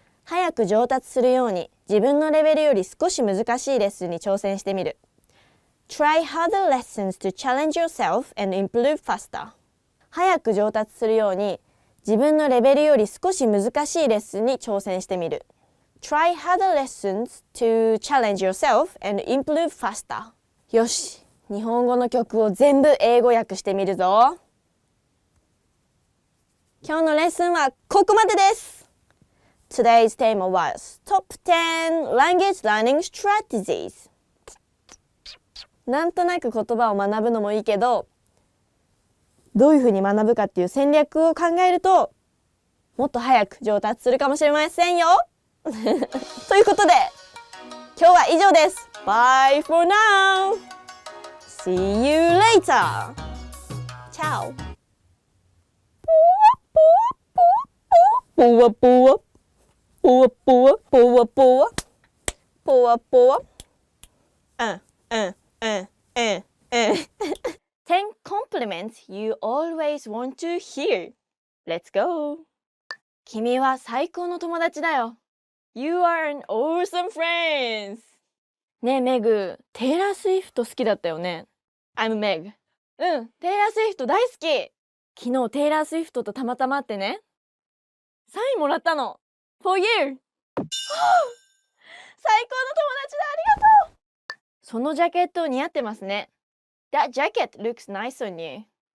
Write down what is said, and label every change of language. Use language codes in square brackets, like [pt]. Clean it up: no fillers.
[ja] 早く上達するように自分のレベルより少し難しいレッスンに挑戦してみる。 [en] Try harder lessons to challenge yourself and improve faster. [ja] 早く上達するように自分のレベルより少し難しいレッスンに挑戦してみる。 [en] Try harder lessons to challenge yourself and improve faster. [ja] よし、日本語の曲を全部英語訳してみるぞ。今日のレッスンはここまでです。 [en] Today's theme was Top 10 Language Learning Strategies. [ja] なんとなく言葉を学ぶのもいいけど、どういうふうに学ぶかっていう戦略を考えると、もっと早く上達するかもしれませんよ。ということで、今日は以上です。 [en] Bye for now! See you later! Ciao! ぽわぽわぽわぽわぽわぽわぽわぽわ10 compliments you always want to hear. Let's go! [ja] 君は最高の友達だよ。 [en] You are an awesome friend! [ja] ねえメグ、テイラー・スウィフト好きだったよね。 [en] I'm Meg. [ja] うん、テイラー・スウィフト大好き。昨日テイラー・スウィフトとたまたま会ってね、サインもらったの。 [en] For you! [ja] 最高の友達だ、ありがとう。そのジャケット似合ってますね。 [en] That jacket looks nice on you.